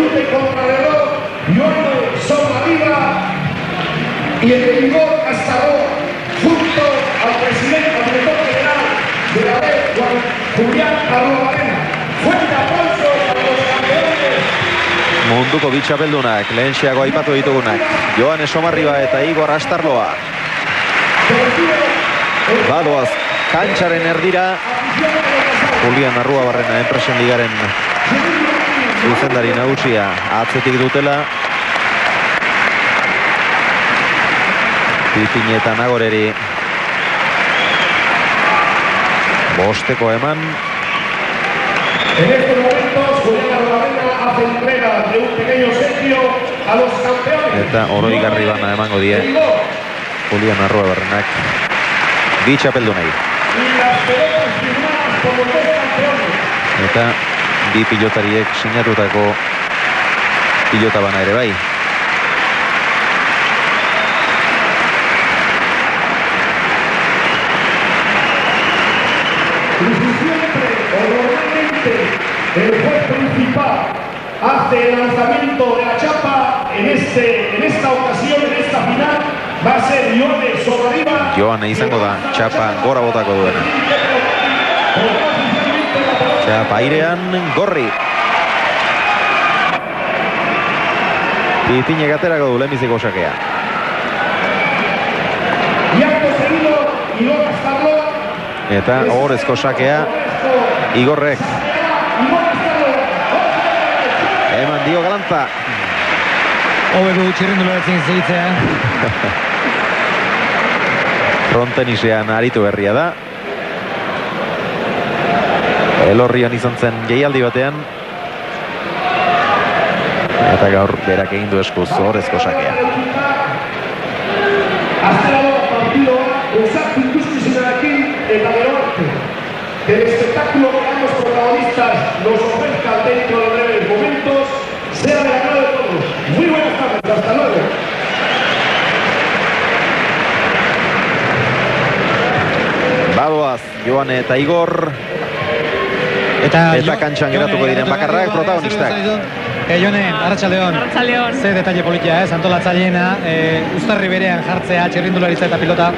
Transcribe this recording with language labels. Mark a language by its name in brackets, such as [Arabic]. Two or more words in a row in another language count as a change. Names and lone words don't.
[Spanish] contrarreloj, Joane Sobradiva y el Igor Castaró, junto al presidente, al director general de la red, Julián Arruabarrena. Fuerte aplauso para los campeones. [Basque] Munduko bi txapeldunak, lehenxeago aipatu ditugunak, Joane Somarriba eta Igor Astarloa. Badoaz kantxaren erdira, Julián Arruabarrena enpresen ligaren zuzendari nagusia atzetik dutela. Pipine eta Nagoreri bosteko eman. [Spanish] En estos momentos, Julián Arruabarrena hace entrega de un pequeño obsequio a los campeones. [Basque] Eta oroigarri bana emango die Julián Arruabarrenak bi txapeldunei. Eta bi pilotariek sinatutako pilota bana ere bai. [Spanish] El juez principal hace el lanzamiento de la chapa en esta ocasión, en esta final, va a ser Joane Sobradiva. [Basque] Joane izango da txapa gora botako duena. Txapa airean gorri. Pipine gaterako du lehenbiziko sakea. [Spanish] Y acto seguido, Igor Castarlo. [Basque] Eta ohorezko sakea Igorrek. Eman dio galanta. Hobeko txirrindularatzen zeitzea. Frontenisean aritu berria da. Elorrian izan zen jaialdi batean. Eta gaur berak egin du eskuz ohorezko sakea. Azterado partidoa, exacto ikuskizunarekin eta gero arte. [Spanish] Que el espectáculo que ambos protagonistas nos ofrezcan dentro de breves momentos sea del agrado de todos. Muy buenas tardes, hasta luego. [Basque] Badoaz, Joane eta Igor. Eta kantxan geratuko diren bakarrak protagonistak. Jone, Arratsaldeon. Arratsaldeon. Ze detalle politia, antolatzaileena, uztarri berean jartzea txirrindularitza eta pilota.